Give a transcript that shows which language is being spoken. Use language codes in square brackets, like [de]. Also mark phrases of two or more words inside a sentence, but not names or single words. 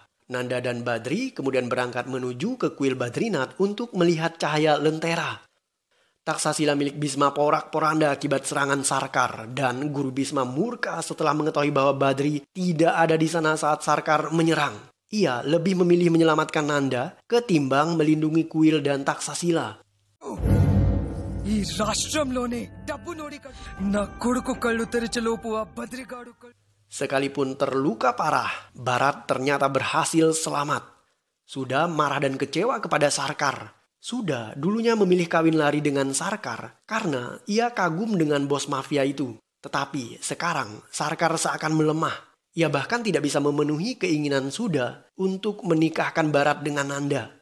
[id] Nanda dan Badri kemudian berangkat menuju ke kuil Badrinath untuk melihat cahaya lentera. Taksasila milik Bhisma porak-poranda akibat serangan Sarkar dan guru Bhisma murka setelah mengetahui bahwa Badri tidak ada di sana saat Sarkar menyerang. Ia lebih memilih menyelamatkan Nanda ketimbang melindungi kuil dan Taksasila. [te] ఈ రాష్ట్రంలోనే డబ్బు నోడి నా కొడుకు కళ్ళు తెరిచలోపు ఆ బద్రిగాడు [id] Sekalipun terluka parah, Bharat ternyata berhasil selamat. Sudah marah dan kecewa kepada Sarkar. Sudah dulunya memilih kawin lari dengan Sarkar karena ia kagum dengan bos mafia itu. Tetapi sekarang Sarkar seakan melemah. Ia bahkan tidak bisa memenuhi keinginan Suda untuk menikahkan Bharat dengan Nanda.